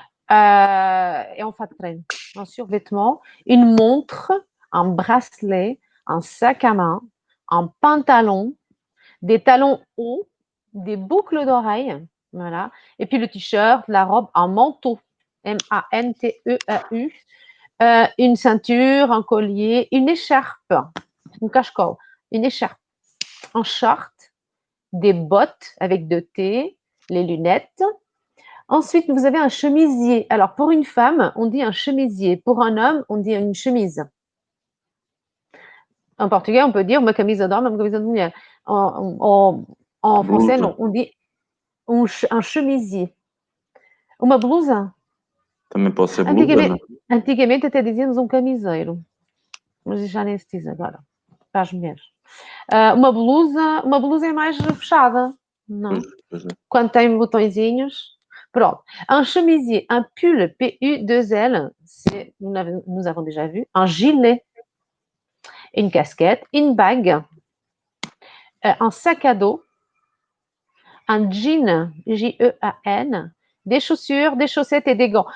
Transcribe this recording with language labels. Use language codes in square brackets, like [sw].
[fr] Et en fatprenne, un survêtement, une montre, un bracelet, un sac à main, un pantalon, des talons hauts, des boucles d'oreilles, voilà, et puis le t-shirt, la robe, un manteau, M-A-N-T-E-A-U, une ceinture, un collier, une écharpe, une cache-col, une écharpe, un short, des bottes avec 2 T, les lunettes. Ensuite, vous avez un chemisier. Alors, pour une femme, on dit un chemisier. Pour un homme, on dit une chemise. En portugais, on peut dire [pt] uma camisa d'homme, uma camisa de mulher. [fr] En français, non, on dit un chemisier. [pt] Uma blusa? Também pode ser blusa, não? Antigamente até dizíamos um camiseiro. Mas já nem se diz agora, para as mulheres. Uma blusa é mais fechada, não? Pois é. Quando tem botõezinhos. Pronto. [fr] Un chemisier, un pull, P-U-2-L, nous avons déjà vu. Un gilet, une casquette, une bague, un sac à dos, un jean, J-E-A-N, des chaussures, des chaussettes et des gants.